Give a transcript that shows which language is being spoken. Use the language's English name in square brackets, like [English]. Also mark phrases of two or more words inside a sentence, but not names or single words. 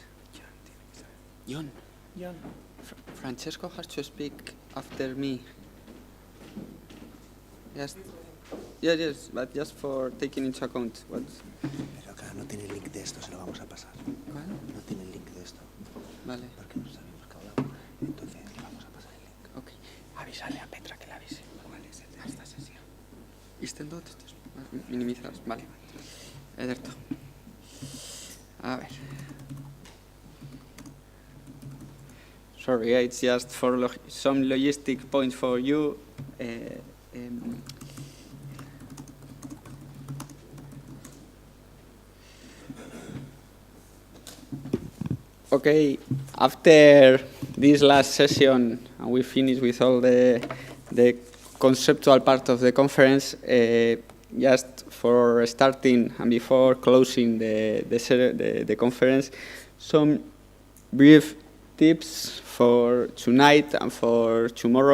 [English] Jon. Francesco has to speak after me. Yes, but just for taking into account what... [Spanish] Pero acá no tiene link de esto, se lo vamos a pasar. ¿Cuál? No tiene link de esto. Vale. Porque no sabemos que hablamos. Entonces le vamos a pasar el link. Ok. Avísale a Petra que le avise. ¿Cuál es el de esta sesión? Istendo, minimizados. Vale. Ederto. A ver. [English] Sorry, it's just for some logistic points for you. Okay, after this last session, and we finish with all the conceptual part of the conference, just for starting and before closing the conference, some brief tips for tonight and for tomorrow.